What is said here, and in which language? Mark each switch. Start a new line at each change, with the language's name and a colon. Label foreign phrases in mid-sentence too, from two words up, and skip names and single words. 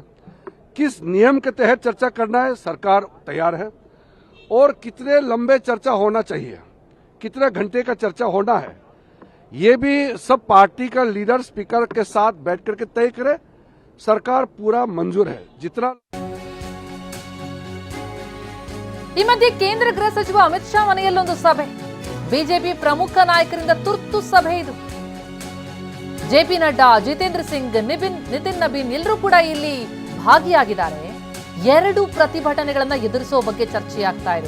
Hindi: किस नियम के तहत चर्चा करना है सरकार तैयार है। और कितने लंबे चर्चा होना चाहिए, कितने घंटे का चर्चा होना है ये भी सब पार्टी का लीडर स्पीकर के साथ बैठ करके तय करे, सरकार पूरा मंजूर है। जितना
Kannada: ಈ ಮಧ್ಯೆ ಕೇಂದ್ರ ಗೃಹ ಸಚಿವ ಅಮಿತ್ ಶಾ ಮನೆಯಲ್ಲೊಂದು ಸಭೆ, ಬಿಜೆಪಿ ಪ್ರಮುಖ ನಾಯಕರಿಂದ ತುರ್ತು ಸಭೆ ಇದು. ಜೆಪಿ ನಡ್ಡಾ, ಜಿತೇಂದ್ರ ಸಿಂಗ್, ನಿತಿನ್ ನಬೀನ್ ಎಲ್ಲರೂ ಕೂಡ ಇಲ್ಲಿ ಭಾಗಿಯಾಗಿದ್ದಾರೆ. ಎರಡು ಪ್ರತಿಭಟನೆಗಳನ್ನ ಎದುರಿಸುವ ಬಗ್ಗೆ ಚರ್ಚೆಯಾಗ್ತಾ ಇದೆ.